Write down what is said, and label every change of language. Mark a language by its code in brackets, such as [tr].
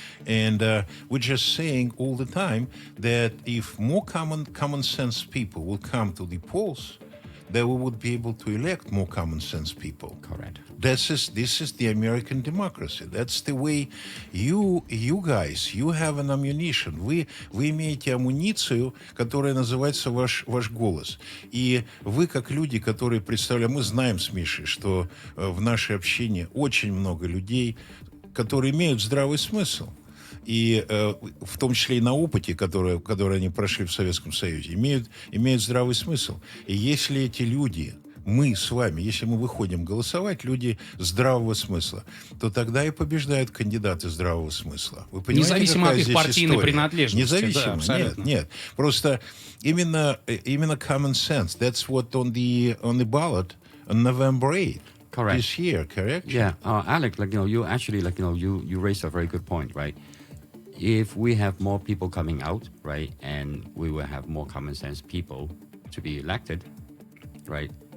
[en] And we're just saying all the time that if more common sense people will come to the polls, then we would be able to elect more common sense people. Correct. This is the American democracy. That's the way you guys, you have an ammunition. [ru] Вы имеете амуницию, которая называется ваш голос. И вы, как люди, которые представляют, мы знаем с Мишей, что в нашей общине очень много людей, которые имеют здравый смысл. И в том числе и на опыте, который они прошли в Советском Союзе, имеют здравый смысл. И если эти люди, мы с вами, если мы выходим голосовать, люди здравого смысла, то тогда и побеждают кандидаты здравого смысла. Вы понимаете, независимо от их партийной принадлежности. Независимо, да, нет. Просто именно [en] common sense. That's what on the ballot on November 8th. Correct. This year, correct? Yeah, Alec, you actually, you raised a very good point, right? If we have more people coming out, right, and we will have more common sense people to be elected, right?